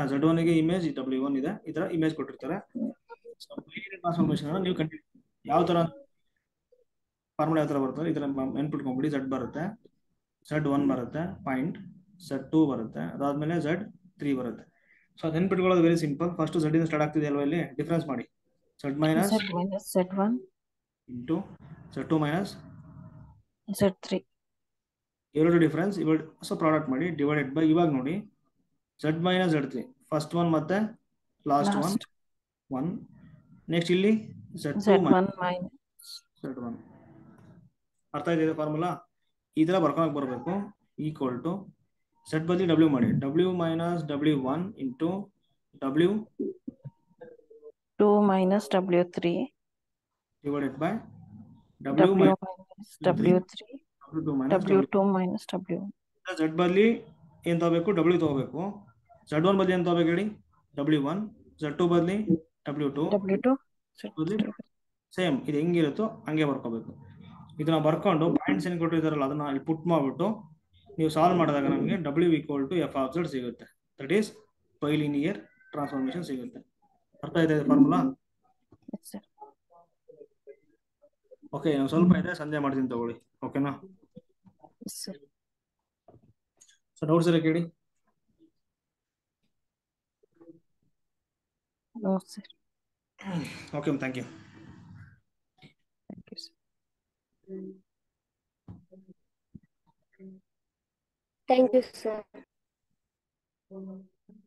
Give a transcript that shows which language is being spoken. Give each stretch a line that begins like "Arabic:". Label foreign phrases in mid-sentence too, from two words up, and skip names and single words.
Kannada: Z1 ಗೆ ಇಮೇಜ್ W1 ಇದೆ, ಈ ತರ ಇಮೇಜ್ ಕೊಟ್ಟಿರ್ತಾರೆ.
English: so bilinear transformation
Kannada: ನೀವು ಕಂಡು ಯಾವ ತರ ಫಾರ್ಮುಲಾ ಯಾವ ತರ ಬರ್ತದೆ ಇದನ್ನ ನೆನ್ಪಿಟ್ಕೊಂಡ್ಬಿಡಿ. Z ಬರುತ್ತೆ, Z1 ಬರುತ್ತೆ ಪಾಯಿಂಟ್, Z2 ಬರುತ್ತೆ, ಅದಾದ್ಮೇಲೆ Z3 ಬರುತ್ತೆ. ಸೊ ಅದು ನೆನ್ಪಿಟ್ಕೊಳ್ಳೋದು
English: very simple. first
Kannada: Z ಇಂದ ಸ್ಟಾರ್ಟ್ ಆಗ್ತಿದೆ ಅಲ್ವಾ? ಇಲ್ಲಿ ಡಿಫರೆನ್ಸ್ ಮಾಡಿ.
English: Z minus Z1 into Z2 minus Z3
Kannada: ಎರಡು ಡಿಫರೆನ್ಸ್ ಇವಾಗ.
English: so product
Kannada: ಮಾಡಿ
English: divided by,
Kannada: ಇವಾಗ ನೋಡಿ
English: Z minus Z3 first one
Kannada: ಮತ್ತೆ
English: last one.
Kannada: ನೆಕ್ಸ್ಟ್ ಇಲ್ಲಿ Z1 ಅರ್ಥ ಇದೆ ಫಾರ್ಮುಲಾ? ಈ ತರ ಬರ್ಕೊಳಕ್ ಬರಬೇಕು.
English: equal to
Kannada: Z ಬದಲಿ W ಮಾಡಿ.
English: W minus W1 into W 2 minus W3 divided by W W minus W3 W2 minus W2 minus W1.
Kannada: Z ಬದಲಿ ಏನು ತಗೋಬೇಕು? W ತಗೋಬೇಕು. Z1 ಬದಲಿ ಏನು ತಗೋಬೇಕು ಹೇಳಿ? W1. Z2 ಬದಲಿ W2. W2 ಸೇಮ್ ಇದು ಹೆಂಗಿರುತ್ತೋ ಹಂಗೆ ಬರ್ಕೋಬೇಕು. ಇದನ್ನ ಬರ್ಕೊಂಡು ಪಾಯಿಂಟ್ಸ್ ಏನು ಕೊಟ್ಟಿದ್ದಾರಲ್ಲ ಅದನ್ನ ಇಲ್ಲಿ ಪುಟ್ ಮಾಡ್ಬಿಟ್ಟು ನೀವು ಸಾಲ್ವ್ ಮಾಡಿದಾಗ ನಮಗೆ
English: W equal to F of Z
Kannada: ಸಿಗುತ್ತೆ.
English: that is bilinear transformation
Kannada: ಸಿಗುತ್ತೆ. ಅರ್ಥ ಇದೆ ಫಾರ್ಮುಲಾ? ಓಕೆ, ನಾವು ಸ್ವಲ್ಪ ಇದೆ ಸಂಜೆ ಮಾಡ್ತೀನಿ ತಗೊಳ್ಳಿ. ಓಕೆನಾ?
English: so doubts
Kannada: ಎಲ್ಲ ಕೇಳಿ.
English: No, sir. Okay, thank you. Thank you, sir. Thank you, sir.